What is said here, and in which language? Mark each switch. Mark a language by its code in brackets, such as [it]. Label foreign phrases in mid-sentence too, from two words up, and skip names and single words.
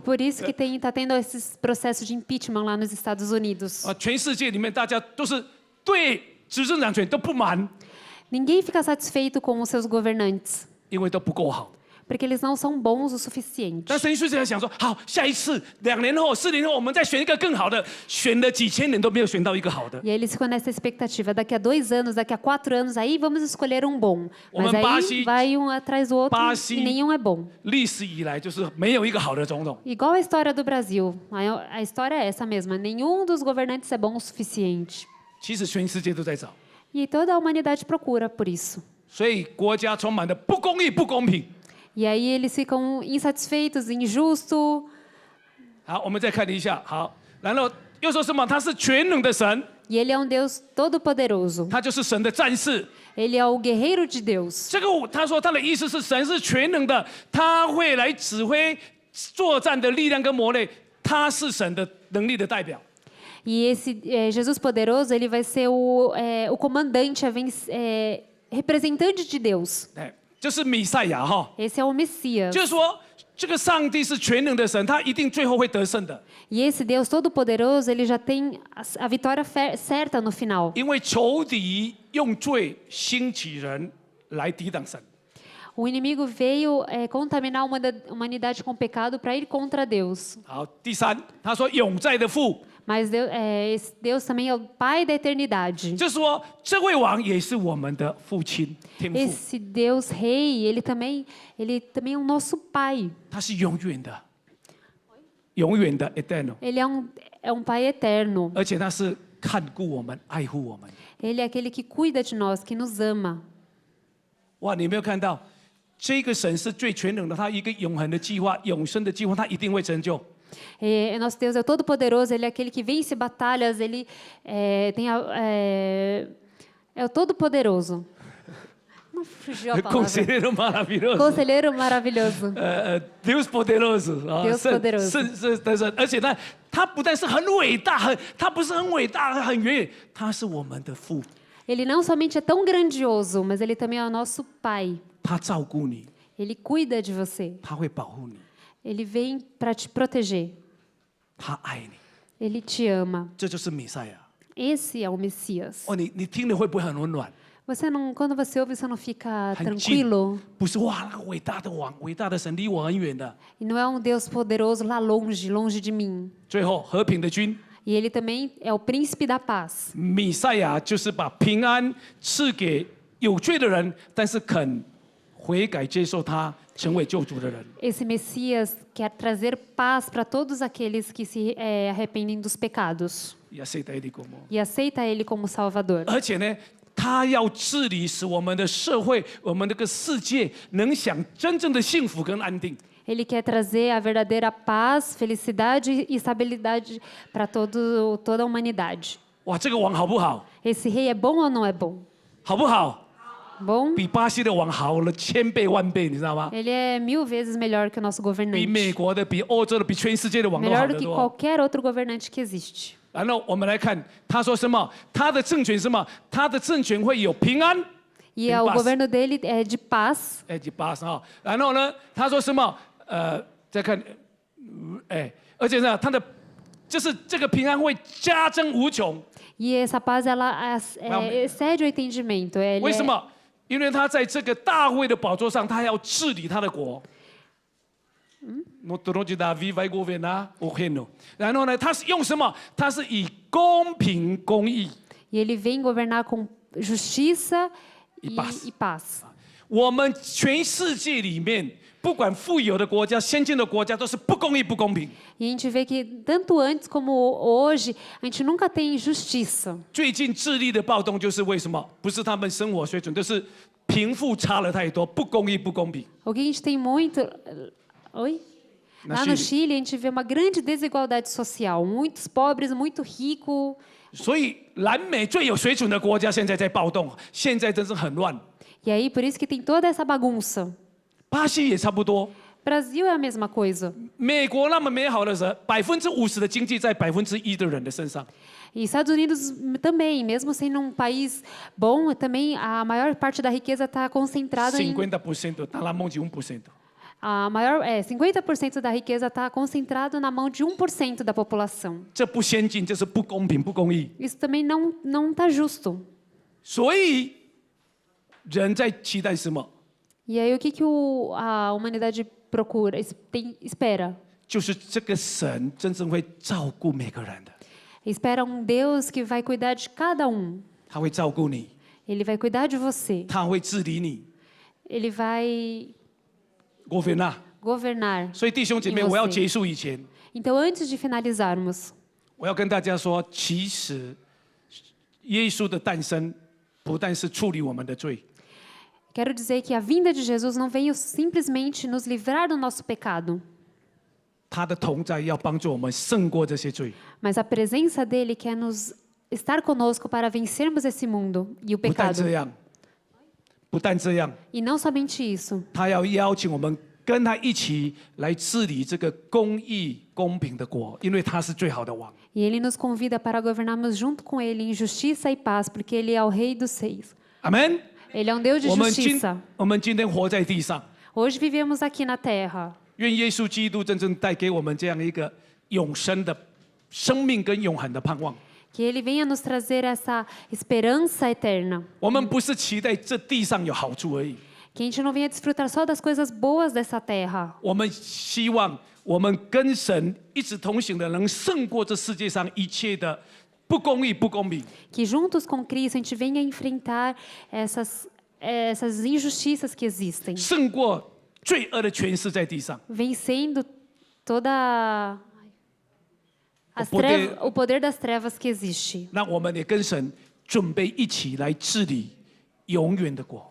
[pt] Por isso que está tendo esses processos de impeachment lá nos Estados Unidos. [zh] 啊，全世界里面大家都是对执政党权都不满， [pt] Ninguém fica satisfeito com os seus governantes, [zh] 因为都不够好。 [pt] porque eles não são bons o suficiente. [zh] 但神学者想说，好，下一次2年后、4年后，我们再选一个更好的，选了几千年都没有选到一个好的。 [pt] E aí eles ficam nessa expectativa. Daqui a 2 anos, daqui a 4 anos, aí vamos escolher um bom. Mas aí vai um atrás do outro e nenhum é bom. [zh] 历史以来就是没有一个好的总统。 [pt] Igual a história do Brasil. A história é essa mesma. Nenhum dos governantes é bom o suficiente. [zh] 其实全世界都在找， [pt] E toda a humanidade procura por isso. [zh] 所以国家充满了不公义、不公平。 [pt] E aí eles ficam insatisfeitos, injusto. [zh] 好，我们再看一下。好，然后又说什么？他是全能的神， [pt] E ele é um Deus todo-poderoso. [zh] 他就是神的战士。 [pt] Ele é o guerreiro de Deus. [zh] 这个他说他的意思是神是全能的，他会来指挥作战的力量跟魔力，他是神的能力的代表。 [pt] E esse Jesus poderoso, ele vai ser o comandante, representante de Deus. [zh] 哎，就是弥赛亚哈， [pt] Esse é o Messias. [zh] 就是说这个上帝是全能的神，他一定最后会得胜的， [pt] E esse Deus todo-poderoso, ele já tem a vitória certa no final. [zh] 因为仇敌用罪兴起人来抵挡神。 [pt] O inimigo veio contaminar a humanidade com pecado para ir contra Deus. [zh] 好，第三，他说永在的父， [pt] Mas esse Deus também é o Pai da eternidade. [zh] 就是说这位王也是我们的父亲天父， [pt] Esse Deus Rei, ele também é o nosso Pai. [zh] 他是永远的，永远的 eternal， [pt] Ele é um Pai eterno. [zh] 而且他是看顾我们、爱护我们。 [pt] Ele é aquele que cuida de nós, que nos ama. [zh] 哇，你有没有看到？这个神是最全能的，他一个永恒的计划、永生的计划，他一定会成就。 [pt] Nosso Deus é o todo-poderoso, ele é aquele que vence batalhas, ele é o todo-poderoso. Não fugiu a palavra. Conselheiro maravilhoso， Conselheiro maravilhoso. Deus poderoso， Deus poderoso [zh] 是，而且他不但是很伟大，他不是很伟大、很远远，他是我们的父， [pt] Ele não somente é tão grandioso, mas ele também é o nosso Pai. [zh] 他照顾你， [pt] Ele cuida de você. [zh] 他会保护你， [pt] Ele vem para te proteger. [zh] 他爱你， [pt] Ele te ama. [zh] 这就是弥赛亚。 [pt] Esse é o Messias. [zh] 哦，你听了会不会很温暖？ [pt] Você não, quando você ouve, você não fica [zh] 很近 [pt] tranquilo?， [zh] 不是哇，那个伟大的王、伟大的神离我很远的。 [pt] E não é um Deus poderoso lá longe, longe de mim. [zh] 最后，和平的君 [pt] E ele também é o príncipe da paz. [zh] 弥赛亚就是把平安赐给有罪的人，但是肯悔改接受他成为救主的人。 [pt] Esse Messias quer trazer paz para todos aqueles que se arrependem dos pecados [zh] 也是的，你讲吗？ [pt] e aceita ele como Salvador. [zh] 而且呢，他要治理，使我们的社会、我们这个世界能享真正的幸福跟安定。 [pt] Ele quer trazer a verdadeira paz, felicidade e estabilidade para toda a humanidade. [zh] 哇，这个王好不好？ [pt] Esse rei é bom ou não é bom? [zh] 好不好？ [pt] Bom? [zh] 比巴西的王好了1000倍万倍，你知道吗？ [pt] Ele é 1000 vezes melhor que o nosso [zh] 比 [pt] governante. [zh] 美国的、比欧洲的、比全世界的王都好 [pt] Melhor [zh] 得 [pt] do que [zh] 多。 [pt] qualquer outro governante que existe. [zh] 然后我们来看，他说什么？他的政权是什么？他的政权会有平安。 [pt] E o paz. governo dele é de paz. [zh] 哎，第八啊。然后呢，他说什么？再看，而且呢，他的就是这个平安会加增无穷。 [pt] E essa paz, ela excede o entendimento. [zh] 为什么？因为他在这个大卫的宝座上，他要治理他的国。 [pt] No trono de Davi vai governar o reino。 [zh] 然后呢，他是用什么？他是以公平公义。 [pt] E ele vem governar com justiça E paz. e paz. [zh] 我们全世界里面，不管富有的国家、先进的国家，都是不公义、不公平。 [pt] E a gente vê que tanto antes como hoje, a gente nunca tem justiça. [zh] 最近智利的暴动就是为什么？不是他们生活水准，就是贫富差了太多，不公义、不公平。 [pt] O que a gente tem muito... Oi? Na Lá no Chile. Chile, a gente vê uma grande desigualdade social. Muitos pobres, muito ricos. [zh] 所以南美最有水准的国家现在在暴动，现在真是很乱。 [pt] E aí, por isso que tem toda essa bagunça. [zh] 巴西也差不多。 [pt] Brasil é a mesma coisa. [zh] 美国那么美好的人，50%的经济在1%的人的身上。 [pt] E Estados Unidos também, mesmo sendo um país bom, também a maior parte da riqueza está concentrada em 50% está na mão de 1%。 a maior 50% da riqueza está concentrado na mão de 1% da população. [zh] 这不先进，这是不公平、不公义。 [pt] Isso também não está justo. [zh] 所以人在期待什么？ [pt] E aí o que a humanidade procura, espera? [zh] 就是这个神真正会照顾每个人的， [pt] Espera um Deus que vai cuidar de cada um. [zh] 他会照顾你， [pt] Ele vai cuidar de você. [zh] 他会治理你。 [pt] Ele vai governar。 governar. [zh] 所以弟兄姐妹， [pt] E você? [zh] 我要结束以前， [pt] Então, antes de finalizarmos, [zh] 我要跟大家说，其实耶稣的诞生不但是处理我们的罪， [pt] quero dizer que a vinda de Jesus não veio simplesmente nos livrar do nosso pecado, [zh] 他的同在要帮助我们胜过这些罪。 [pt] mas a presença dele quer nos estar conosco para vencermos esse mundo e o [zh] 不但 [pt] pecado. [zh] 这样，不但这样， [pt] E não somente isso, [zh] 他要邀请我们跟他一起来治理这个公义、公平的国，因为他是最好的王。 [pt] e ele nos convida para governarmos junto com ele em justiça e paz, porque ele é o Rei dos Reis. [zh] 阿门。 [pt] Ele é um Deus de [zh] 我们 [pt] justiça. [zh] 今天活在地上， [pt] Hoje vivemos aqui na terra. [zh] 愿耶稣基督真正带给我们这样一个永生的生命跟永恒的盼望。 [pt] Que ele venha nos trazer essa esperança eterna. [zh] 我们不是期待这地上有好处而已， [pt] Que a gente não venha desfrutar só das coisas boas dessa terra. [zh] 我们希望我们跟神一直同行的，能胜过这世界上一切的不公义、不公平。 [pt] Que juntos com Cristo a gente venha enfrentar essas injustiças que existem. [zh] 胜过罪恶的权势在地上。 [pt] Vencendo toda o poder das trevas que existe. [zh] 那我们也跟神准备一起来治理永远的国。